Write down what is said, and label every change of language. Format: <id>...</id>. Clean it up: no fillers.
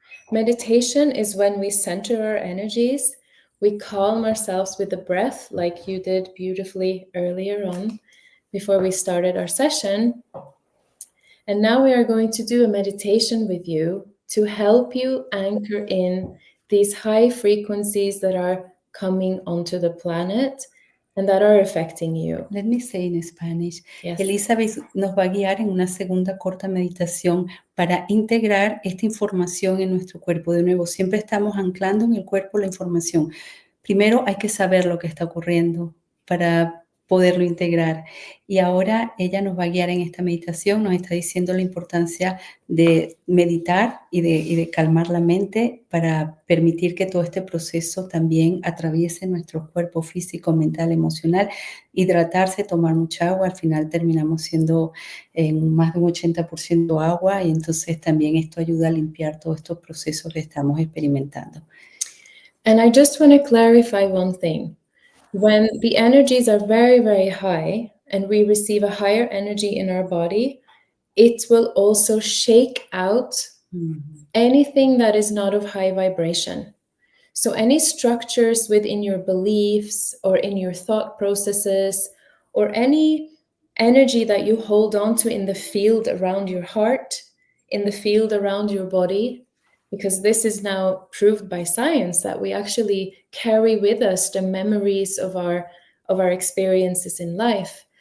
<en>Meditation is when we center our energies, we calm ourselves with the breath, like you did beautifully earlier on before we started our session. And now we are going to do a meditation with you to help you anchor in these high frequencies that are coming onto the planet and that are affecting you. Let me say in Spanish. Yes.</en> <es>Elizabeth nos va a guiar en una segunda corta meditación para integrar esta información en nuestro cuerpo. De nuevo, siempre estamos anclando en el cuerpo la información. Primero hay que saber lo que está ocurriendo para poderlo integrar. Y ahora ella nos va a guiar en esta meditación, nos está diciendo la importancia de meditar y de calmar la mente para permitir que todo este proceso también atraviese nuestro cuerpo físico, mental, emocional, hidratarse, tomar mucha agua. Al final terminamos siendo más de un 80% agua, y entonces también esto ayuda a limpiar todos estos procesos que estamos experimentando.</es> <en>And I just want to clarify one thing. When the energies are very, very high and we receive a higher energy in our body, it will also shake out anything that is not of high vibration. So any structures within your beliefs or in your thought processes, or any energy that you hold on to in the field around your heart, in the field around your body, because this is now proved by science that we actually carry with us the memories of our experiences in life.</en>